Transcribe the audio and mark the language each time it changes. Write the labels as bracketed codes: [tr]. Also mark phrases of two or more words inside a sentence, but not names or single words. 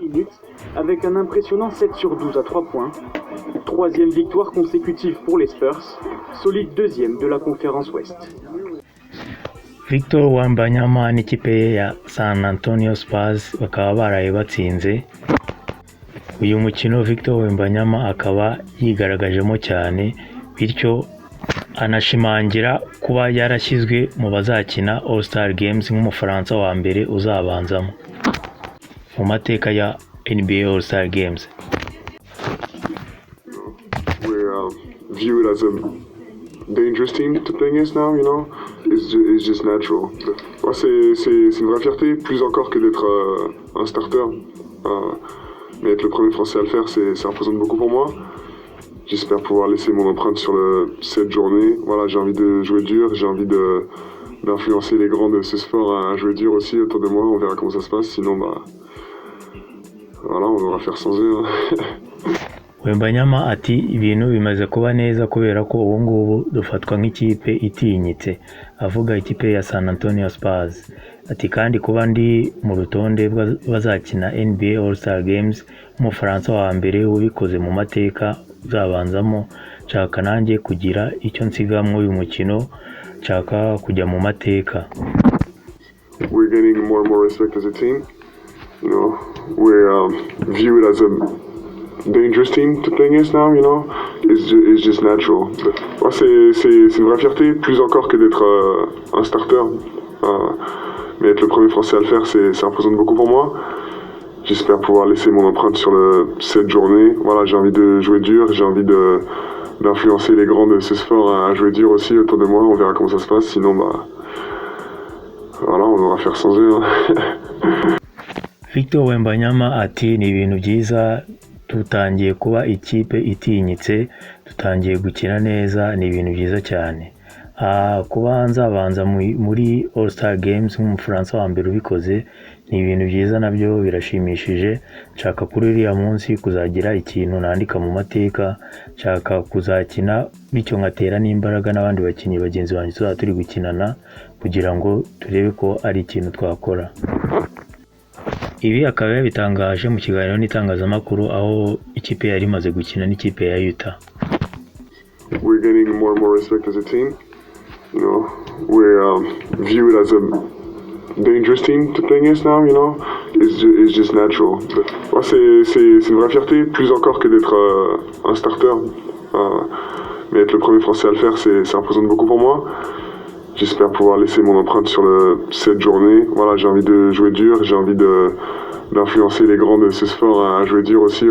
[fr] minutes avec un impressionnant 7 sur 12 à 3 points. Troisième victoire consécutive pour les Spurs, solide deuxième de la conférence Ouest. [rw] Victor Wembanyama n'ikipe ye ya San Antonio Spurs bakaba baraye batsinze. Uyu mukino Victor Wembanyama akaba yigaragajemo cyane, bityo anashimangira kuba yarashyizwe mu bazakina All Star Games nk'umufaransa wa mbere uzabanzamo mu mateka ya NBA All Star Games. [en] We're viewed as a dangerous team to play against now, you know. It's just natural. [fr] Ouais, c'est une vraie fierté, plus encore que d'être un starter. Mais être le premier Français à le faire, ça représente beaucoup pour moi. J'espère pouvoir laisser mon empreinte sur cette journée. Voilà, j'ai envie de jouer dur, j'ai envie d'influencer les grands de ce sport à jouer dur aussi autour de moi. On verra comment ça se passe, sinon voilà, on devra faire sans eux. [rw] Wembanyama ati ibintu bimaze kuba neza kubera ko ubu ngubu dufatwa nk'ikipe itinyitse, avuga ikipe ya San Antonio Spurs. Ati kandi kuba ndi mu rutonde bazakina NBA All Star Games nk'umufaransa wa mbere ubikoze mu mateka uzabanzamo, nshaka nanjye kugira icyo nsiga muri uyu mukino, nshaka kujya mu mateka. [en] We're getting more and more respect as a team. You know, we're viewed as a dangerous team to play against now, you know. It's just natural. [fr] Ouais, c'est une vraie fierté, plus encore que d'être un starter. Mais être le premier Français à le faire, ça représente beaucoup pour moi. J'espère pouvoir laisser mon empreinte sur cette journée. Voilà, j'ai envie de jouer dur, j'ai envie d'influencer les grands de ce sport à jouer dur aussi autour de moi. On verra comment ça se passe, sinon voilà, on devra faire sans eux. [rw] Victor Wembanyama ati ni ibintu byiza, dutangiye kuba ikipe itinyitse, dutangiye gukina neza, ni ibintu byiza cyane. Kuba nzabanza muri All Star Games nk'umufaransa wa mbere ubikoze, ni ibintu byiza, nabyo birashimishije. Nshaka kuri uriya munsi kuzagira ikintu nandika mu mateka, nshaka kuzakina bityo ngatera n'imbaraga n'abandi bakinnyi bagenzi banjye tuzaba turi gukinana, kugira ngo turebe ko ari ikintu twakora. Ibi akaba yabitangaje mu kiganiro n'itangazamakuru aho ikipe yari imaze gukina n'ikipe ya Utah. [en] We're getting more and more respect as a team. You know, we're viewed as a dangerous team to play against now, you know. It's just natural. [fr] Ouais, c'est une vraie fierté, plus encore que d'être un starter. Mais être le premier Français à le faire, ça représente beaucoup pour moi. J'espère pouvoir laisser mon empreinte sur cette journée. Voilà, j'ai envie de jouer dur, j'ai envie d'influencer les grands de ce sport à jouer dur aussi autour de moi.